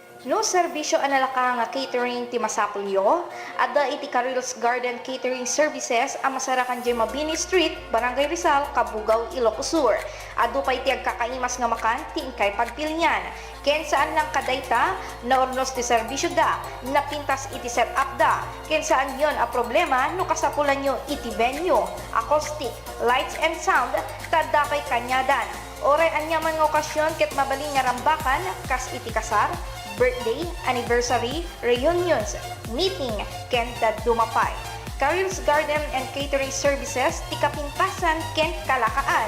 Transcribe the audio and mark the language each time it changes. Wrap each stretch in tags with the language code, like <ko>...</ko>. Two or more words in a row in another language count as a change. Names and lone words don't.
<ilo>No serbisyo analaka nga catering ti Masapulyo, adda iti Caril's Garden Catering Services ang masarakan di Mabini Street, Barangay Rizal, Kabugaw, Ilocos Sur. Adu pa iti agkakaimas nga makan ti inkay pagpilyan. Ken saan lang kadayta na ornos ti serbisyo da, napintas iti set up da. Ken saan yon a problema no kasapulan nyo iti venue, acoustic,</ilo> <en>lights and sound,</en> <ilo>tadda pa'y kanyadan. Oray anyaman nga okasyon ket mabaling nga rambakan, kas iti kasar, birthday, anniversary, reunions, meeting, ken dumapay. Caril's Garden and Catering Services, ti kapintasan ken kalakaan.</ilo>